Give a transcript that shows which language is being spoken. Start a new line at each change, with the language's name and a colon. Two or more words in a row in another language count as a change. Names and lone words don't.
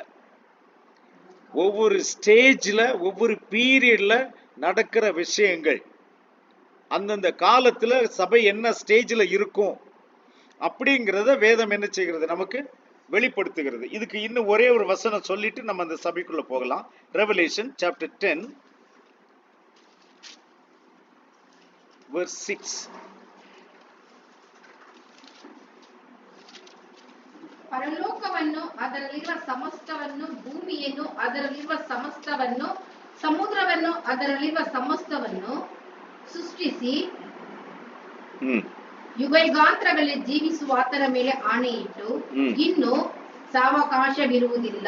Tamil: ஒவ்வொரு ஸ்டேஜ்ல ஒவ்வொரு பீரியட்ல நடக்கிற விஷயங்கள், அந்தந்த காலத்துல சபை என்ன ஸ்டேஜ்ல இருக்கும் அப்படிங்கிறத வேதம் என்ன செய்கிறது? நமக்கு வெளிப்படுத்துகிறது. இதுக்கு இன்னும் ஒரே ஒரு வசனம் சொல்லிட்டு நம்ம அந்த சபைக்குள்ள போகலாம்.
English: Revelation chapter 10 verse 6.
Kannada: ಪರಲೋಕವನ್ನು ಅದರಲ್ಲಿರುವ ಸಮಸ್ತವನ್ನು, ಭೂಮಿಯನ್ನು ಅದರಲ್ಲಿರುವ ಸಮಸ್ತವನ್ನು, ಸಮುದ್ರವನ್ನು ಅದರಲ್ಲಿರುವ ಸಮಸ್ತವನ್ನು ಸೃಷ್ಟಿಸಿ ಯುಗಯುಗಾಂತರಗಳಲ್ಲಿ ಜೀವಿಸುವ ಆತನ ಮೇಲೆ ಆಣೆಯಿಟ್ಟು ಇನ್ನು ಸಾವಕಾಶವಿರುವುದಿಲ್ಲ.